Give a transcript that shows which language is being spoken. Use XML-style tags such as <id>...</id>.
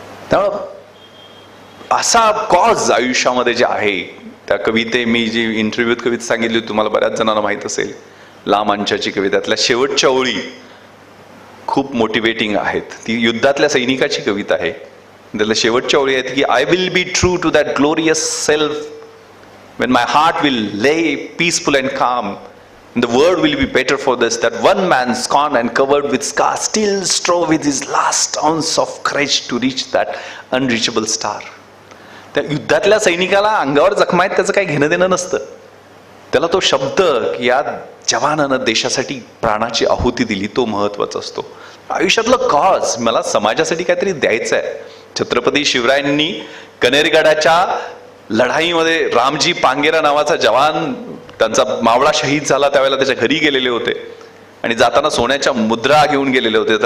<mr>त्यामुळं असा कॉज आयुष्यामध्ये जे आहे, त्या कविते मी जी इंटरव्ह्यूत कविता सांगितली तुम्हाला बऱ्याच जणांना माहित असेल, लांब अंशाची कविता, त्यातल्या शेवटच्या ओळी खूप मोटिवेटिंग आहेत. ती युद्धातल्या सैनिकाची कविता आहे. त्यातल्या शेवटच्या ओळी आहेत की</mr> <en>I will be true to that glorious self when my heart will lay peaceful and calm and the world will be better for this, that one man scorned and covered with scars still strove with his last ounce of courage to reach that unreachable star.</en> <mr>त्या युद्धातल्या सैनिकाला अंगावर जखमा आहेत त्याचं काही घेणं देणं नसतं. त्याला तो शब्द की या जवानानं देशासाठी प्राणाची आहुती दिली तो महत्वाचा असतो. आयुष्यातलं कॉज मला समाजासाठी काहीतरी द्यायचं आहे. छत्रपती शिवरायांनी कनेरगडाच्या लढाईमध्ये रामजी पांगेरा नावाचा जवान, त्यांचा मावळा शहीद झाला, त्यावेळेला त्याच्या घरी गेलेले होते आणि जाताना सोन्याच्या मुद्रा घेऊन गेलेले होते.</mr>